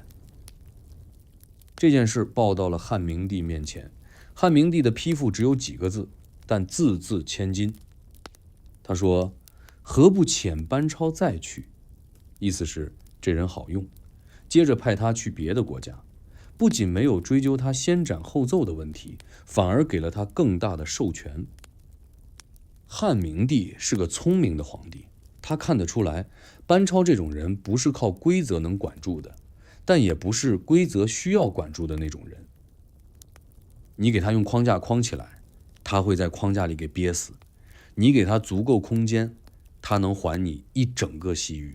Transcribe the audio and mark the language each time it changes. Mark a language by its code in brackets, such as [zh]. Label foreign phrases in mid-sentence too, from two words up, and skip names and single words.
[zh] 這件事報到了漢明帝面前，漢明帝的批復只有幾個字，但字字千金。他說：“何不遣班超再去？” 意思是這人好用，接着派他去別的國家，不僅沒有追究他先斬後奏的問題，反而給了他更大的授權。漢明帝是個聰明的皇帝，他看得出來，班超這種人不是靠規則能管住的，但也不是規則需要管住的那種人。你給他用框架框起來，他會在框架裡給憋死；你給他足夠空間，他能還你一整個西域。